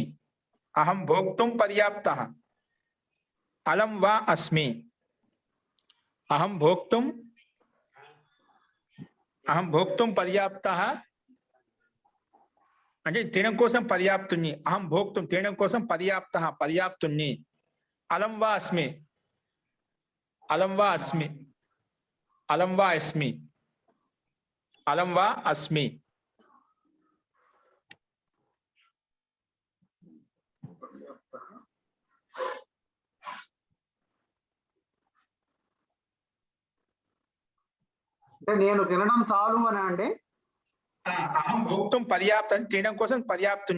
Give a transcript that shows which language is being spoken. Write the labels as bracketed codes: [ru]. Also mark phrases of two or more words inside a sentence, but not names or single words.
[sa] అహం భోక్తుం పర్యాప్తః అలం వా అస్మి. అహం భోక్తుం పర్యాప్తః [te] అంటే తినడం కోసం పర్యాప్తుణ్ణి. [sa] అహం భోక్తుం [te] తినడం కోసం పర్యాప్తః పర్యాప్తుణ్ణి. [sa] అలం వా అస్మి, అలం వా అస్మి, అలం వా అస్మి, అలం వా అస్మి. [te] అంటే నేను తినడం చాలు అని అండి. [sa] అహం భోక్తుం పర్యాప్తం, [te] తినడం కోసం పర్యాప్తుని.